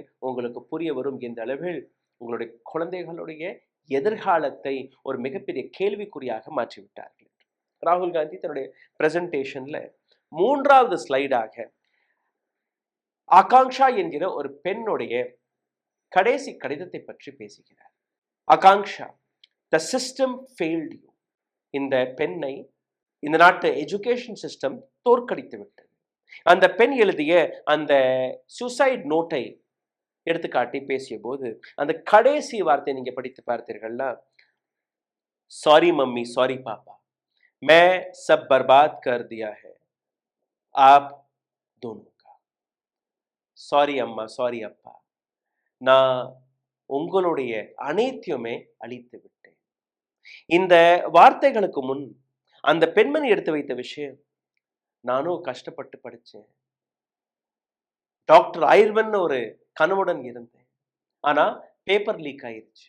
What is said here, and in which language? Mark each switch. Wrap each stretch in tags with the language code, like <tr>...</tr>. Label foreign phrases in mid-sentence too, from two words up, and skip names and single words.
<ta>உங்களுக்கு புரிய வரும் எந்த அளவில் உங்களுடைய குழந்தைகளுடைய எதிர்காலத்தை ஒரு மிகப்பெரிய கேள்விக்குறியாக மாற்றிவிட்டார்கள். ராகுல் காந்தி தன்னுடைய பிரசன்டேஷன்ல 3வது ஸ்லைடாக ஆகாங்ஷா என்கிற ஒரு பெண்ணுடைய கடைசி கடிதத்தை பற்றி பேசுகிறார். ஆகாங்ஷா,</ta> <en>the system failed you.</en> <ta>இந்த பெண்ணை இந்த நாட்டு</ta> <en>education system</en> <ta>தோற்கடித்து விட்டது. அந்த பெண் எழுதிய அந்த சூசைட் நோட்டை எடுத்துக்காட்டி பேசிய போது அந்த கடைசி வார்த்தை நீங்க படித்து பார்த்தீர்கள்னா,</ta> <en>sorry mummy, sorry papa,</en> <hi>मैं सब बर्बाद कर दिया है आप दोनों का.</hi> <ta>சாரி அம்மா, சாரி அப்பா, நான் உங்களுடைய அனைத்தையுமே அழித்து விட்டேன். இந்த வார்த்தைகளுக்கு முன் அந்த பெண்மணி எடுத்து வைத்த விஷயம், நானும் கஷ்டப்பட்டு படிச்சேன், டாக்டர் ஆயிர்வன் ஒரு கனவுடன் இருந்தேன், ஆனா</ta> <en>paper leak</en> <ta>ஆயிருச்சு.</ta>